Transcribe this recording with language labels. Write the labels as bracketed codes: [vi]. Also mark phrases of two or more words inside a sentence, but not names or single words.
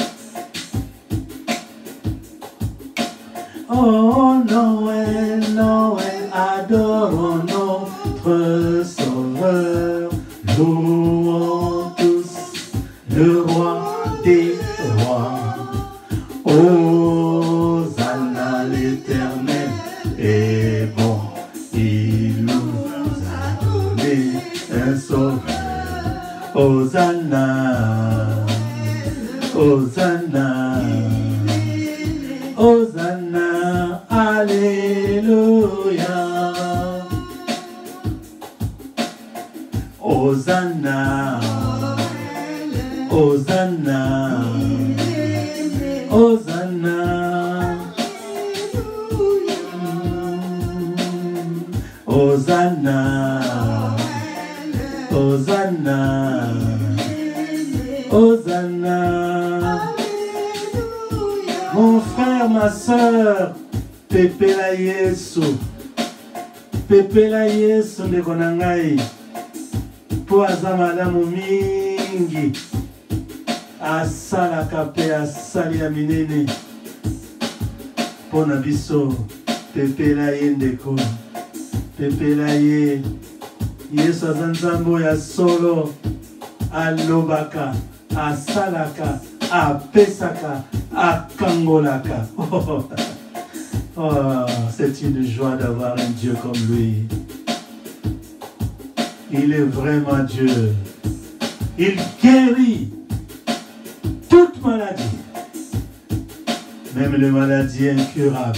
[fr] Oh Noël, Noël, adorons notre Sauveur, louons tous le roi des rois. Hosanna l'Éternel est bon, il nous a donné un Sauveur. Hosanna, Hosanna, Hosanna, Alléluia. Hosanna, Hosanna, Hosanna. Hosanna, Hosanna, Hosanna. Mon frère, ma soeur, [ln] Pepe la Yesu, Pepe la Yesu ndeko na ngai, po aza malamu mingi, asalaka pe asali ya minene, po na biso, Pepe la ye ndeko. Pepe la ye, Yesu aza nzambe ya solo, alobaka, asalaka, apesaka, akangolaka. [fr] Oh, c'est une joie d'avoir un Dieu comme lui. Il est vraiment Dieu. Il guérit toute maladie. Même les maladies incurables.